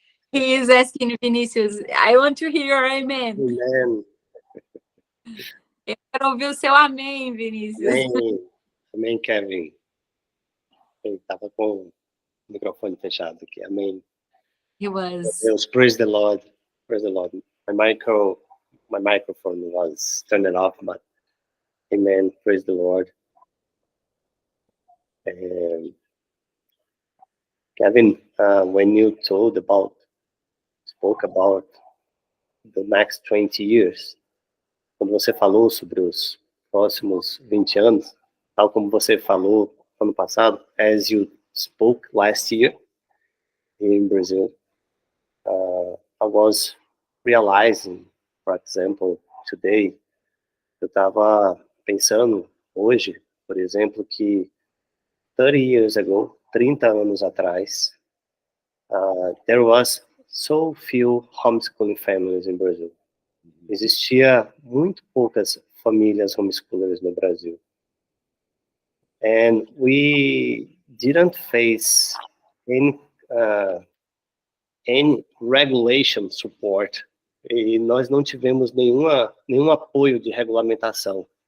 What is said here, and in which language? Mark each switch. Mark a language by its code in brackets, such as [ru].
[en] He is asking Vinícius, I want to hear your amen. [pt] Amém. Eu quero ouvir o seu amém, Vinícius. Amém. Amém, Kevin. Ele estava com o microfone fechado aqui. Amém. [en] He was. Deus, praise the Lord. Praise the Lord. My my microphone was turned off, but amen, praise the Lord. Kevin, when you spoke about the next 20 years, [pt] quando você falou sobre os próximos 20 anos, tal como você falou ano passado, [en] as you spoke last year here in Brazil, I was realizing, for example, today, [pt] eu estava pensando hoje, por exemplo, que [en] 30 years ago, [pt] 30 anos atrás, [en] there was so few homeschooling families in Brazil. [pt] Existia muito poucas famílias homeschoolers no Brasil. [en] And we didn't face any regulation support. [pt] E nós não tivemos nenhum apoio de regulamentação.